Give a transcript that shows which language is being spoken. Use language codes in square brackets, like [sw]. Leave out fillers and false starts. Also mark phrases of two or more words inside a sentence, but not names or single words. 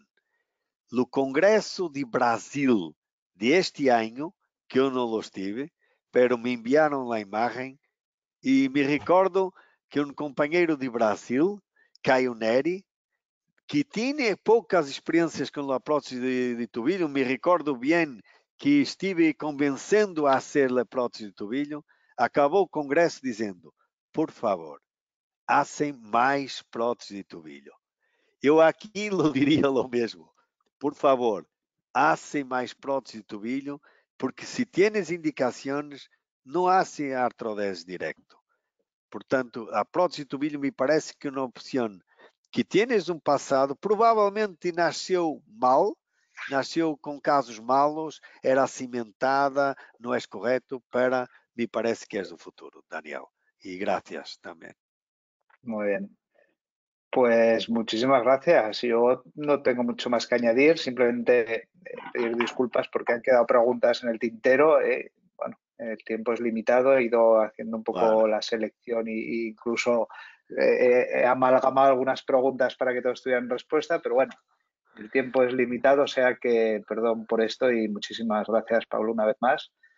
[pt] No Congresso de Brasil de este ano, que eu não lo estive, pero me enviaram a imagem e me recordo que um companheiro de Brasil, Caio Neri, que tinha poucas experiências com a prótese de tobillo, me recordo bem que estive convencendo a hacer a prótese de tobillo, acabou o congresso dizendo, por favor, hacem mais prótese de tobillo. Eu aqui lo diria o mesmo, por favor, hacem mais prótese de tobillo, porque se tienes indicações, não hace artrodese directo. Portanto, a prótese de tobillo me parece que é uma opção que tienes um passado, provavelmente nasceu mal, nasceu com casos malos, era cimentada, não é correto, [es] pero me parece que es [pt] do futuro, [es] Daniel. Y gracias también. Muy bien. Pues muchísimas gracias. Yo no tengo mucho más que añadir, simplemente pedir disculpas porque han quedado preguntas en el tintero. Bueno, el tiempo es limitado, he ido haciendo un poco la selección e incluso he amalgamado algunas preguntas para que todos tuvieran respuesta, pero bueno, el tiempo es limitado, o sea que perdón por esto y muchísimas gracias, Pablo, una vez más.